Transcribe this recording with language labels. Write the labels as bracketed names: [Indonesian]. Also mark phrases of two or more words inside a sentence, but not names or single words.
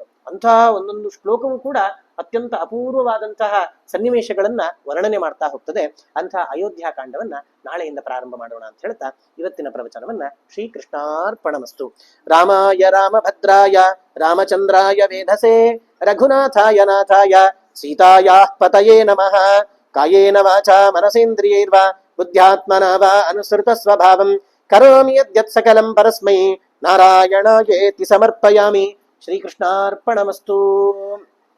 [Kannada] ಅಂತಹ ಒಂದೊಂದು ಶ್ಲೋಕವೂ ಕೂಡ ಅತ್ಯಂತ ಅಪೂರ್ವವಾದಂತಹ ಸನ್ನಿವೇಶಗಳನ್ನ ವರ್ಣನೆ ಮಾಡ್ತಾ ಹೋಗ್ತದೆ. ಅಂತಹ ಅಯೋಧ್ಯಾಕಾಂಡವನ್ನ ನಾಳೆಯಿಂದ ಪ್ರಾರಂಭ ಮಾಡೋಣ ಅಂತ ಹೇಳ್ತಾ ಇವತ್ತಿನ ಪ್ರವಚನವನ್ನ ಶ್ರೀಕೃಷ್ಣಾರ್ಪಣಮಸ್ತು. [Sanskrit] ರಾಮಾಯ ರಾಮಭದ್ರಾಯ ರಾಮಚಂದ್ರಾಯ ವೇಧಸೆ ರಘುನಾಥಾಯ ನಾಥಾಯ ಸೀತಾಯಾ ಪತಯೇ ನಮಃ. ಕಾಯೇನ ವಾಚಾ ಮನಸೇಂದ್ರಿಯೈರ್ವಾ ಬುದ್ಧ್ಯಾತ್ಮನಾ ವಾ ಅನುಸೃತ ಸ್ವಭಾವಂ ಕರೋಮಿ ಯದ್ಯತ್ ಸಕಲಂ ಪರಸ್ಮೈ ನಾರಾಯಣಾಯೇತಿ ಸಮರ್ಪಯಾಮಿ. ಶ್ರೀಕೃಷ್ಣಾರ್ಪಣಮಸ್ತು.